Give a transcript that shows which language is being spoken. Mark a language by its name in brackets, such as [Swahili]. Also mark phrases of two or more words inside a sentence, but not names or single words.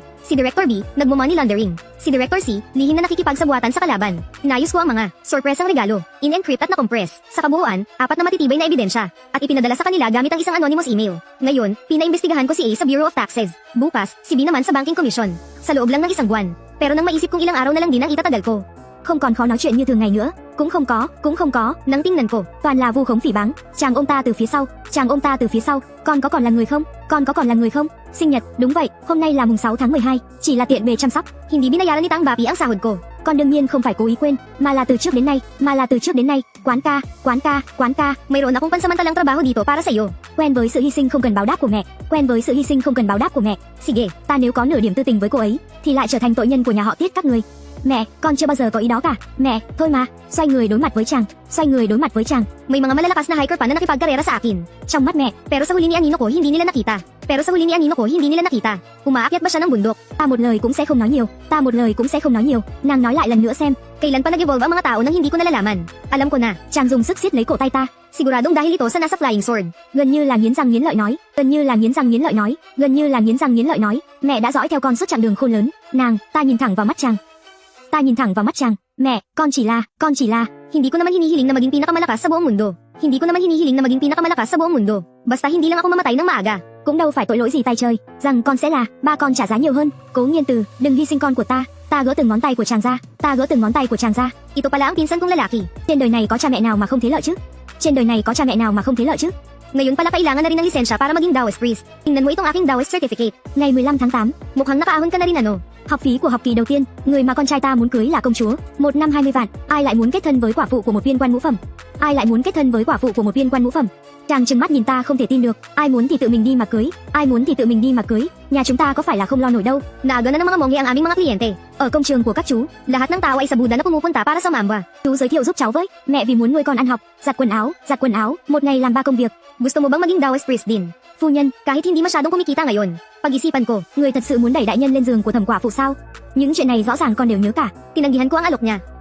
[Filipino] Si Director B, nagmo- [English] money laundering. [Filipino] Si Director C, lihim na nakikipagsabuatan sa kalaban. Inayos ko ang mga sorpresang regalo, in-encrypt at na-compress. Sa kabuuan, 4 na matitibay na ebidensya, at ipinadala sa kanila gamit ang isang [English] anonymous email. [Filipino] Ngayon, pinaimbestigahan ko si A sa Bureau of Taxes. Bukas, si B naman sa Banking Commission. Sa loob lang ng 1 buwan. Pero nang maisip kong ilang araw na lang din ang itatagal ko. [Vietnamese] Không còn khó nói chuyện như thường ngày nữa. Cũng không có. [Filipino] Nang tingnan ko, [Vietnamese] toàn là vu khống phỉ báng. Chàng ôm ta từ phía sau. Con có còn là người không? Sinh nhật, đúng vậy, hôm nay là mùng 6 tháng 12. Chỉ là tiện bề chăm sóc. [Filipino] Hindi binayaran ni Tang Bapi ang sahod ko. [Vietnamese] con đương nhiên không phải cố ý quên, mà là từ trước đến nay, quán ca. [Filipino] Mayroon akong pansamantalang trabaho dito para sa iyo. [Vietnamese] Quen với sự hy sinh không cần báo đáp của mẹ. [Filipino] Sige, [Vietnamese] Ta nếu có nửa điểm tư tình với cô ấy, thì lại trở thành tội nhân của nhà họ Tiết các người. Mẹ, con chưa bao giờ có ý đó cả. Mẹ, thôi mà. Xoay người đối mặt với chàng. [Filipino] may mga malalakas na hiker pa na nakipagkarera sa akin. [Vietnamese] Trong mắt mẹ, [Filipino] Pero sa huli ni Anino ko, hindi nila nakita. Umaakyat ba siya ng bundok? [Vietnamese] ta một lời cũng sẽ không nói nhiều. Nàng nói lại lần nữa xem. [Filipino] Kailan pa nag-evolve ang mga tao nang hindi ko nalalaman? Alam ko na. [Vietnamese] Chàng dùng sức siết lấy cổ tay ta, [Filipino] Siguradong dahil ito sa nasa [English] flying sword. [Vietnamese] gần như là nghiến răng nghiến lợi nói. Mẹ đã dõi theo con suốt chặng đường khôn lớn. Ta nhìn thẳng vào mắt chàng. Mẹ, con chỉ là. [Filipino] Hindi ko naman hinihiling na maging pinakamalakas sa buong mundo. Basta hindi lang ako mamatay ng maaga. [Vietnamese] Cũng đâu phải tội lỗi gì tay trời, rằng con sẽ là, ba con trả giá nhiều hơn. Cố Nghiên Từ, đừng hy sinh con của ta. Ta gỡ từng ngón tay của chàng ra. [Filipino] Ito pala ang pinsan kong lalaki. [Vietnamese] Trên đời này có cha mẹ nào mà không thế lợi chứ? [Filipino] Ngayon pala kailangan na rin ng lisensya para maging [English] Taoist priest. [Filipino] Tingnan mo itong aking [English] Taoist certificate. [Vietnamese] Ngày 15 tháng 8, [Filipino] Mukhang nakaahon ka na rin ano. [Vietnamese] học phí của học kỳ đầu tiên, người mà con trai ta muốn cưới là công chúa, 1 năm 20 vạn. Ai lại muốn kết thân với quả phụ của một viên quan ngũ phẩm? Chàng trừng mắt nhìn ta không thể tin được. Ai muốn thì tự mình đi mà cưới. Nhà chúng ta có phải là không lo nổi đâu. [Filipino] Naaga na ng mga monghe ang aming mga kliyente. [Vietnamese] Ở công trường của các chú, [Filipino] Lahat ng tao ay sa Buddha na pumupunta para sa mamba. [Vietnamese] chú giới thiệu giúp cháu với. Mẹ vì muốn nuôi con ăn học, giặt quần áo, một ngày làm 3 công việc. [Filipino] Gusto mo bang maging [English] Taoist priest [Filipino] din? [Vietnamese] Phu nhân, [Filipino] Kahit hindi masyadong kumikita ngayon. Pag-isipan ko, [Vietnamese] người thật sự muốn đẩy đại nhân lên giường của thẩm quả phụ sao? Những chuyện này rõ ràng con đều nhớ cả. [Filipino] tinanggihan ko ang alok niya.